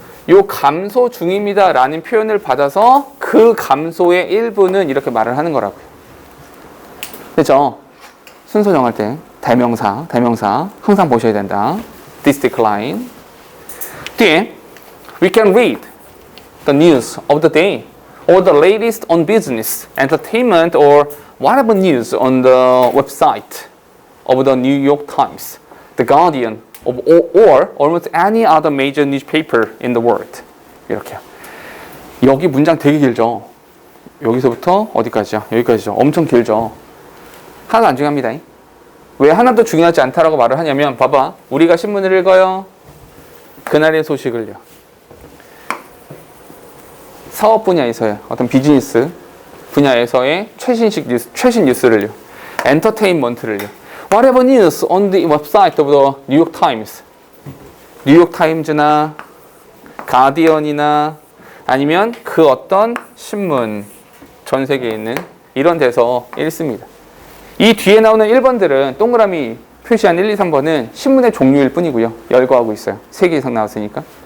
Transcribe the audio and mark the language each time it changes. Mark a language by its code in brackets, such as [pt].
[ko] 요 감소 중입니다 라는 표현을 받아서 그 감소의 일부는 이렇게 말을 하는 거라고요. 그렇죠? 순서 정할 때 대명사 항상 보셔야 된다. [en] This decline. [ko] 뒤에 [en] we can read the news of the day or the latest on business, entertainment or whatever news on the website of the New York Times, The Guardian, or almost any other major newspaper in the world. [ko] 이렇게요. 여기 문장 되게 길죠? 여기서부터 어디까지요? 여기까지죠. 엄청 길죠? 하나도 안 중요합니다. 왜 하나도 중요하지 않다라고 말을 하냐면 봐봐. 우리가 신문을 읽어요. 그날의 소식을요. 사업 분야에서의 어떤 비즈니스 분야에서의 최신 뉴스를요. 엔터테인먼트를요. [en] Whatever news on the website of the New York Times. [ko] 뉴욕 타임즈나 가디언이나 아니면 그 어떤 신문 전 세계에 있는 이런 데서 읽습니다. 이 뒤에 나오는 1번들은 동그라미 표시한 1, 2, 3번은 신문의 종류일 뿐이고요. 열거하고 있어요. 3개 이상 나왔으니까.